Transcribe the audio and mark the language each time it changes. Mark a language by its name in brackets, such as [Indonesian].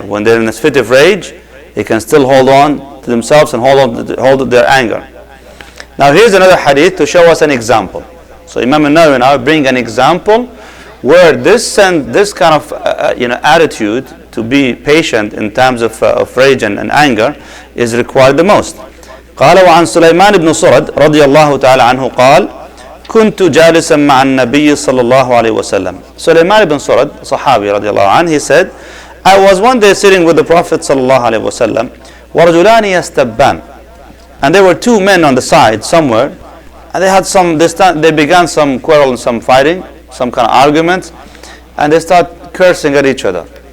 [English] When they're in a fit of rage, they can still hold on to themselves and hold their anger. Now here's another hadith to show us an example. So Imam An-Nawawi now bring an example where this kind of attitude to be patient in times of rage and anger is required the most. [Arabic] قال وعن سليمان بن صرد رضي الله تعالى عنه قال كنت جالسا مع النبي صلى الله عليه وسلم. [English] Sulaiman ibn Surad, Sahabi رضي الله عنه, he said, I was one day sitting with the Prophet [Arabic] صلى الله عليه وسلم ورجلان يستبان, [English] and there were two men on the side somewhere, and they began some quarrel and some fighting, some kind of arguments, and they start cursing at each other.